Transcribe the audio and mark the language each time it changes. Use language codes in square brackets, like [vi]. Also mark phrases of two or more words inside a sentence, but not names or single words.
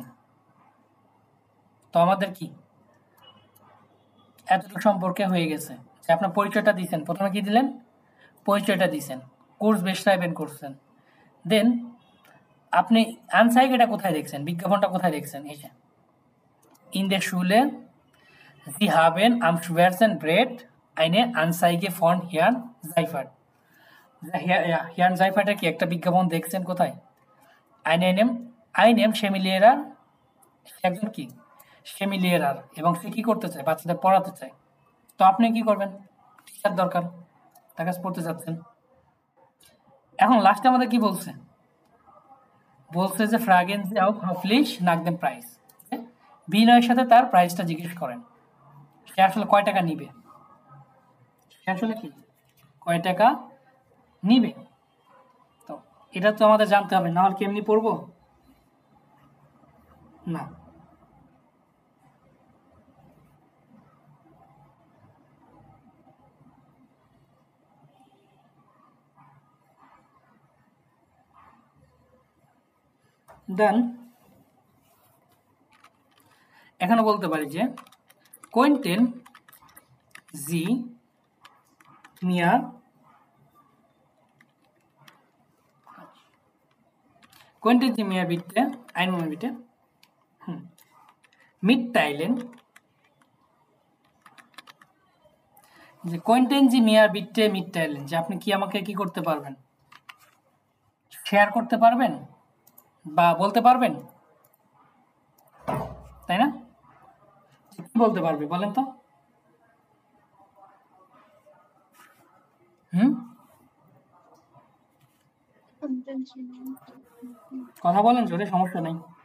[bn] তো আমাদের কি এতটুকু সম্পর্কে হয়ে গেছে যে আপনার পরিচয়টা দিয়েছেন। প্রথমে কি দিলেন? পরিচয়টা দিয়েছেন, [de] Kurs beschreiben [bn] করছেন। দেন আপনি আনসাইগেটা কোথায় দেখছেন? বিজ্ঞাপনটা কোথায় দেখছেন? এই যে [de] in der Schule Sie haben am Schwarzenbrett eine Anzeige von Herrn Seifert, [bn] Herrn Seifert কি একটা বিজ্ঞাপন দেখছেন কোথায়? [de] einem Chemielehrer, [bn] একজন কি Chemielehrer, এবং সে কি করতে চায়? বাচ্চাদের পড়াতে চায়। তো আপনি কি করবেন? টিচার দরকার, তার কাছে পড়তে যাচ্ছেন। এখন লাস্টে আমাদের কি বলছে? বলছে যে [de] fragen Sie auch höflich nach dem Preis, [bn] বিনয়ের সাথে তার প্রাইসটা জিজ্ঞেস করেন। সে আসলে কয় টাকা নিবে? সে আসলে কি কয় টাকা নিবে? তো এটা তো আমাদের জানতে হবে, না হলে কেমনি পড়বো? না। দেন এখানে বলতে পারি যে [de] könnten Sie mir bitte einen Moment bitte mitteilen, যে könnten Sie mir bitte mitteilen, [bn] যে আপনি কি আমাকে কি করতে পারবেন? শেয়ার করতে পারবেন বা বলতে পারবেন, তাই না? কি বলতে পারবে বলেন তো? কথা বলেন জোরে, সমস্যা নেই।